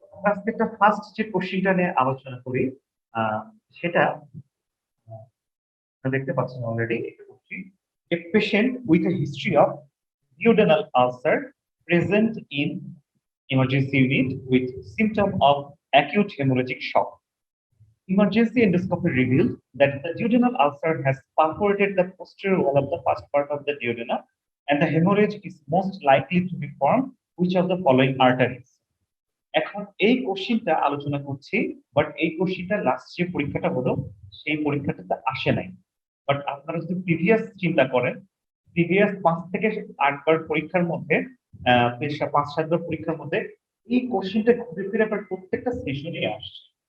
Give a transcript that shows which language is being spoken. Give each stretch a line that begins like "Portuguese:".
Bangla: আজকে একটা ফার্স্ট যে কোশ্চেনটা নিয়ে আলোচনা করি, আহ, সেটা দেখতে পাচ্ছেন already.
English: A patient with a history of duodenal ulcer present in emergency unit with symptom of acute hemorrhagic shock. Emergency endoscopy revealed that the duodenal ulcer has perforated the posterior wall of the first part of the duodenum, and the hemorrhage is most likely to be formed which of the following arteries.
Bangla: এখন এই কোশ্চিনটা আলোচনা করছি, but এই কোশ্চিনটা last যে পরীক্ষাটা হলো সেই পরীক্ষাটাতে আসে নাই। বাট আপনারা যদি প্রিভিয়াস চিন্তা করেন, প্রিভিয়াস 5 থেকে 8 বার পরীক্ষার মধ্যে, 5-7 বার পরীক্ষার মধ্যে এই কোশ্চিনটা ঘুরে ফিরে আবার প্রত্যেকটা সেশনে আসছে।